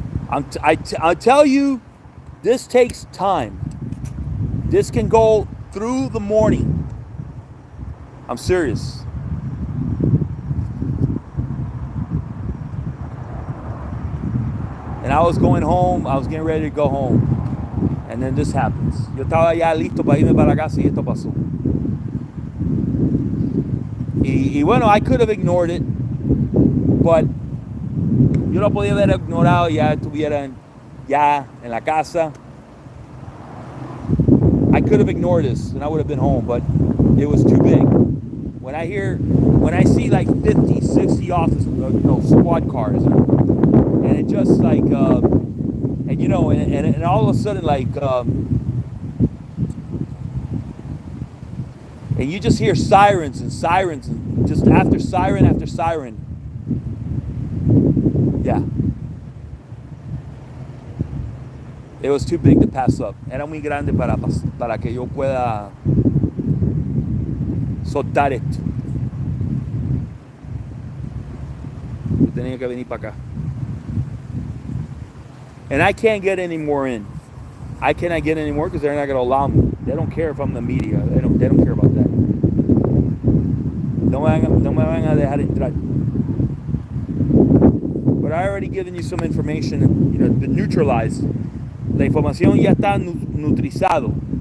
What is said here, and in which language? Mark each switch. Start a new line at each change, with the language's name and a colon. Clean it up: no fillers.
English: I tell you, this takes time. This can go through the morning. I'm serious. And I was going home. I was getting ready to go home. And then this happens.
Spanish: Yo estaba ya listo para irme para la casa y esto pasó. Y bueno,
English: I could have ignored it. But
Spanish: yo lo podía haber ignorado, ya estuviera ya en la casa.
English: I could have ignored this and I would have been home, but it was too big. When I see like 50, 60 office, squad cars, and it just like, and you know, and all of a sudden like, and you just hear sirens and just after siren after siren. Yeah. It was too big to pass up.
Spanish: Era muy grande para que yo pueda soltar esto. Yo tenía que venir para acá.
English: And I can't get any more in. I cannot get any more because they're not going to allow me. They don't care if I'm the media. They don't care about that.
Spanish: No me van a dejar entrar.
English: But I already given you some information, been neutralized.
Spanish: La información ya está nutrizado.